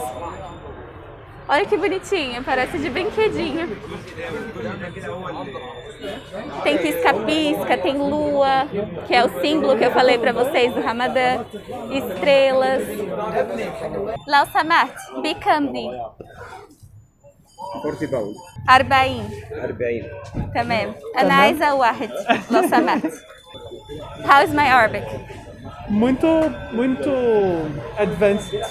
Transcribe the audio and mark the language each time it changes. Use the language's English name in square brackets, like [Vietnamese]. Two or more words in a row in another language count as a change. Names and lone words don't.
[Portuguese] Olha que bonitinho, parece de brinquedinho. Tem pisca-pisca, tem lua, que é o símbolo que eu falei pra vocês do Ramadã. Estrelas. Lau Samat, Bicamdi. [Arabic] 40 باول 40. 40 تمام. أنا عايزة واحد لو سمحت. [English] How is my Arabic? [Portuguese] Muito advanced.